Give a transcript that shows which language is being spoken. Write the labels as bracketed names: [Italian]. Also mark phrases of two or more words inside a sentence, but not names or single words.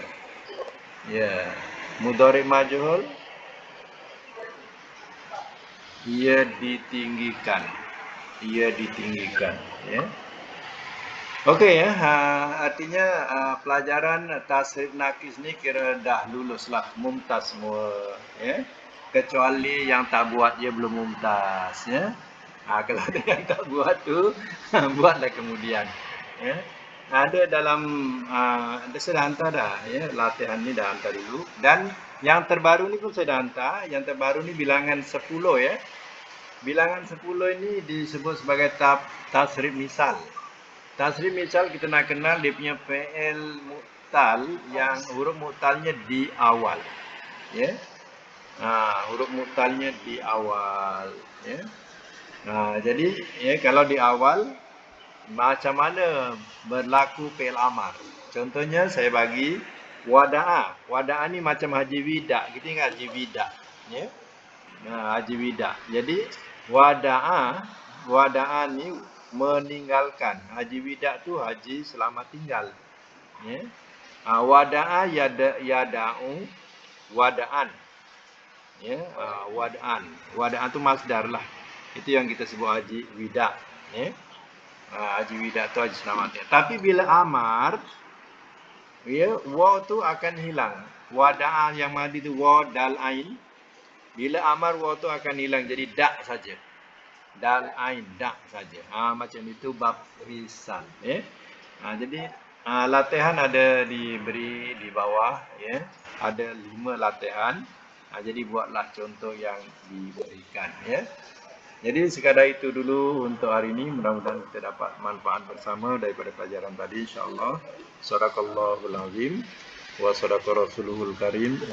[Malay] Ya. [Arabic] مضارع مجهول, [Malay] ia ditinggikan. Ia ditinggikan ya. Okey ya, artinya pelajaran [Arabic] تصريف ناقص [Malay] ni kira dah luluslah, mumtaz semua ya. Kecuali yang tak buat dia belum mumtaz ya. Kalau ada yang tak buat tu buatlah kemudian ya. Ada dalam saya dah hantar dah ya, latihan ni dah hantar dulu, dan yang terbaru ni pun saya dah hantar. Yang terbaru ni bilangan 10 ya. Bilangan 10 ini disebut sebagai [Arabic] تصريف مثال. تصريف مثال [Malay] kita nak kenal dia punya [Arabic] فعل معتل [Malay] yang huruf mu'talnya di awal. Ya. Huruf mu'talnya di awal ya. Jadi ya kalau di awal macam mana berlaku [Arabic] فعل أمر. [Malay] Contohnya saya bagi wada'a. Wada'a ni macam Haji Wida. Kita ingat Haji Wida ya. Haji Wida. Jadi wada'a ni meninggalkan. Haji Wida tu haji selamat tinggal. [Arabic] Ya. ودع يدع ودعا. [Malay] Ya, wada'an. Wada'an tu masdar lah. Itu yang kita sebut Haji Wida. Ya. Haji Wida tu haji selamat tinggal. Tapi bila amar, ya, waw tu akan hilang. Wada'a yang madi tu [Arabic] واو دال عين. [Malay] Bila amar waw tu akan hilang jadi dak saja. [Arabic] دال عين [Malay] dak saja. Macam itu bab risal ya. Jadi latihan ada diberi di bawah ya. Ada 5 latihan. Jadi buatlah contoh yang diberikan ya. Jadi sekadar itu dulu untuk hari ini. Mudah-mudahan kita dapat manfaat bersama daripada pelajaran tadi [Arabic] إن شاء الله. صدق الله العظيم وصدق الرسول الكريم.